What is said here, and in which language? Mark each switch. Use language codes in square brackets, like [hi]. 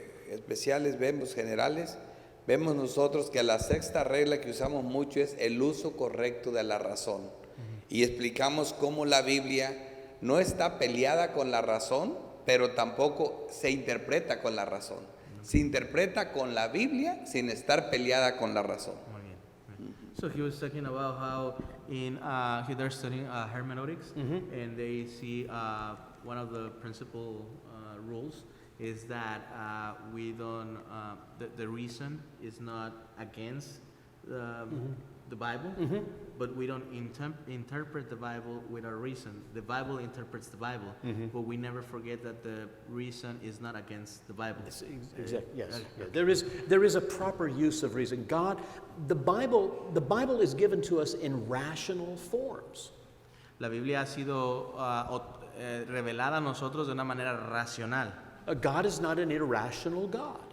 [es] especiales generales, vemos nosotros que la 6ª regla que usamos mucho es el uso correcto de la razón, y explicamos cómo la Biblia no está peleada con la razón, pero tampoco se interpreta con la razón. Se interpreta con la Biblia sin estar peleada con la razón. Muy bien. [en] So he was talking about how they're studying hermeneutics, and they see one of the principal rules is that we don't, the reason is not against the Bible, but we don't interpret the Bible with our reason. The Bible interprets the Bible, but we never forget that the reason is not against the Bible. Exactly. Yes. Yeah. There is a proper use of reason. The Bible is given to us in rational forms. [es] La Biblia ha sido revelada a nosotros de una manera racional. [en] God is not an irrational God.